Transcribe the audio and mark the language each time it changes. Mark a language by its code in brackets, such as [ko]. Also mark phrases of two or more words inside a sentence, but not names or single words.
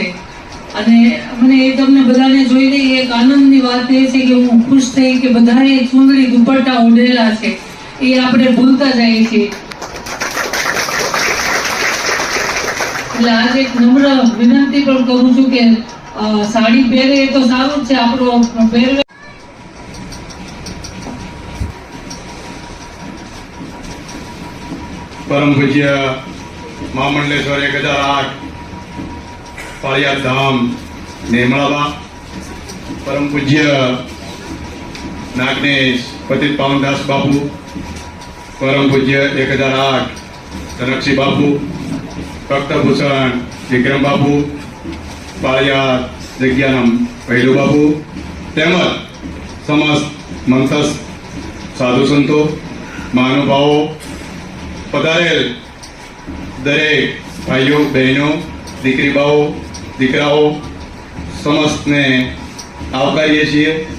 [gu] અને મને એ તમને બધાને જોઈને એક આનંદની વાત એ છે કે હું ખુશ થઈ કે બધાએ ચૂંદડી દુપટ્ટા ઓઢેલા છે એ આપણે ભૂલતા જઈએ છીએ. એટલે આજે એક નમ્ર વિનંતી પણ કરું છું કે સાડી પહેરે એ તો સારું જ છે, આપણો પહેરવે પરમ પૂજ્ય મહામંડલેશ્વર 1008 પાળિયાદ ધામ નિર્મળાબા, પરમ પૂજ્ય નાગનેશ પતિત પાવનદાસ બાપુ, પરમ પૂજ્ય 1008 ધનક્ષી બાપુ, ભક્તભૂષણ વિક્રમ બાપુ, પાળિયાદ જગ્યાનમ પહલૂ બાપુ, તેમજ समस्त મંતસ સાધુ સંતો, મહાનુભાવો, પધારેલ દરેક ભાઈઓ બહેનો, દીકરી બાઓ, દીકરાઓ સમસ્તને આવકારીએ છીએ.